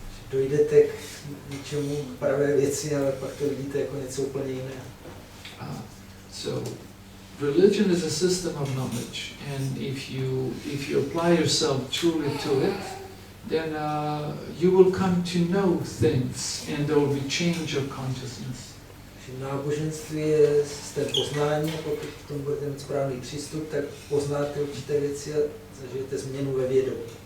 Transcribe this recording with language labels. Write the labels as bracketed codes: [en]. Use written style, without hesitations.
[cs] Dojdete k něčemu pravé věci, ale pak to vidíte jako něco úplně jiného. [en] So religion is a system of knowledge, and if you apply yourself truly to it, then you will come to know things, and there will be change of consciousness. [cs] Náboženství je systém poznání, pokud k tomu budete mít správný přístup, tak poznáte určité věci a zažijete změnu ve vědomí.